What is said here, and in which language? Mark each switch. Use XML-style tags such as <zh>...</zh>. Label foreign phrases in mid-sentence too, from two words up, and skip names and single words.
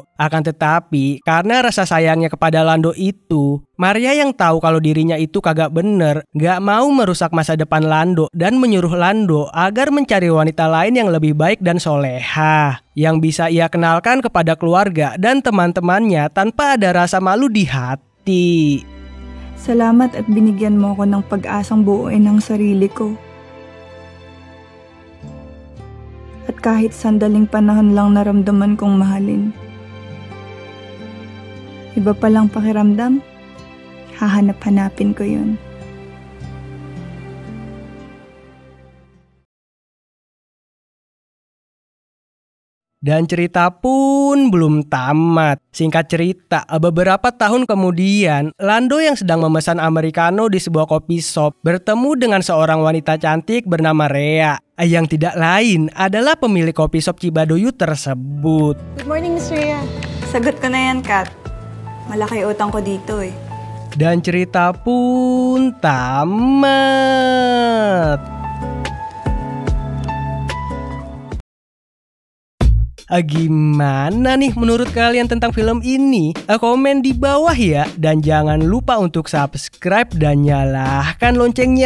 <id>Akan tetapi, karena rasa sayangnya kepada Lando itu, Maria yang tahu kalau dirinya itu kagak bener, gak mau merusak masa depan Lando dan menyuruh Lando agar mencari wanita lain yang lebih baik dan soleha, yang bisa ia kenalkan kepada keluarga dan teman-temannya tanpa ada rasa malu di hati.</id> <tl>Salamat at binigyan mo ako ng pag-asang buuin ang sarili ko. At kahit sandaling panahon lang naramdaman kong mahalin. Iba palang pakiramdam, hahanap-hanapin ko yun.</tl> <id>Dan cerita pun belum tamat. Singkat cerita, beberapa tahun kemudian, Lando yang sedang memesan americano di sebuah kopi shop bertemu dengan seorang wanita cantik bernama Rhea, yang tidak lain adalah pemilik kopi shop Cibaduyut tersebut.</id> <en>Good morning, Miss Rhea.</en> <tl>Sagot ko na yan, Kat. Malaki utang ko dito eh.</tl> <id>Dan cerita pun tamat. Gimana nih menurut kalian tentang film ini? Komen di bawah ya. Dan jangan lupa untuk subscribe dan nyalakan loncengnya.</id>